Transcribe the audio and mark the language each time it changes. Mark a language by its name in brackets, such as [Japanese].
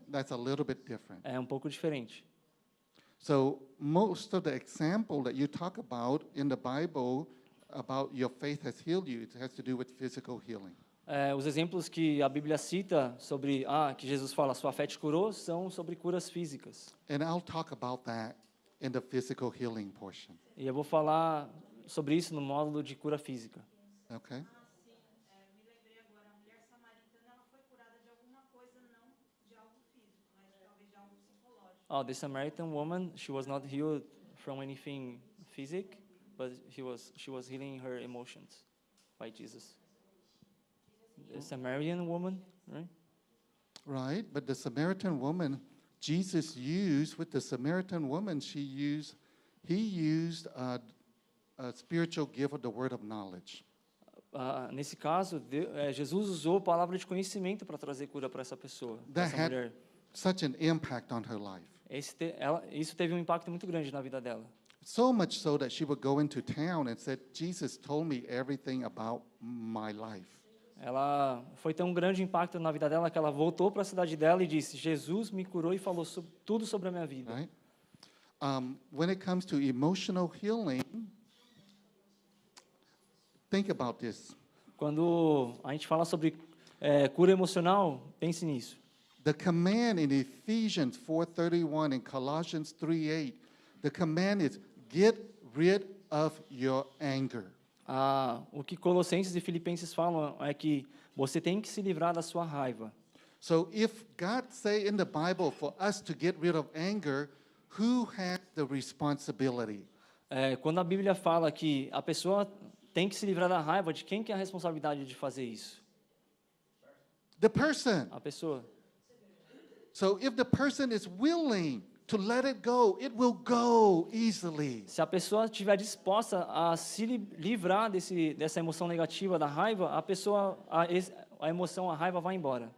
[English] that's a little bit different. [Portuguese] é um pouco diferente. [English] So most of the example that you talk about in the Bible about your faith has healed you, it has to do with physical healing. [Portuguese] Os exemplos que a Bíblia cita sobre que Jesus fala, sua fé te curou, são sobre curas físicas. [English] And I'll talk about that in the physical healing portion. [Portuguese] E eu vou falar sobre isso no módulo de cura física. [English] Okay? [Portuguese] Me lembrei agora, a mulher samaritana, ela foi curada de alguma coisa, não de algo físico, mas talvez de algo psicológico. [English] Oh, the Samaritan woman, she was not healed from anything physical, but she was healing her emotions by Jesus. The Samaritan woman, right? Right, but the Samaritan woman, Jesus used, with the Samaritan woman, he used a spiritual gift of the word of knowledge. [Portuguese] Nesse caso, Jesus usou a palavra de conhecimento para trazer cura para essa pessoa, para [English] That [Portuguese] essa [English] had [Portuguese] mulher. [English] such an impact on her life. [Portuguese] Isso teve um impacto muito grande na vida dela. [English] So much so that she would go into town and said, Jesus told me everything about my life. [Portuguese] Ela foi tão grande o impacto na vida dela que ela voltou para a cidade dela e disse: Jesus me curou e falou tudo sobre a minha vida. [English] Right? When it comes to emotional healing, think about this. [Portuguese] Quando a gente fala sobre cura emocional, pense nisso. [English] The command in Ephesians 4:31 and Colossians 3:8, the command is get rid of your anger. [Portuguese] O que Colossenses e Filipenses falam é que você tem que se livrar da sua raiva. [English] So if God say in the Bible for us to get rid of anger, who has the responsibility? [Portuguese] Quando a Bíblia fala que a pessoa tem que se livrar da raiva, de quem que é a responsabilidade de fazer isso? [English] The person. [Portuguese] A pessoa. [English] So if the person is willing to let it go, it will go easily. [Portuguese] Se a pessoa estiver disposta a se livrar dessa emoção negativa, da raiva, a emoção, a raiva vai embora.